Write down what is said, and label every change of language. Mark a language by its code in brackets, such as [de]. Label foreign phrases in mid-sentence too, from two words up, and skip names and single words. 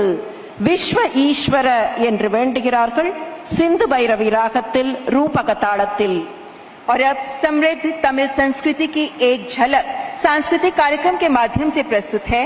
[ta] விஸ்வ ஈஸ்வர என்று வேண்டுகிறார்கள் சிந்து பைரவி ராகத்தில் ரூபக தாளத்தில். [hi] और अब समृद्ध तमिल संस्कृति की एक झलक सांस्कृतिक कार्यक्रम के माध्यम से प्रस्तुत है.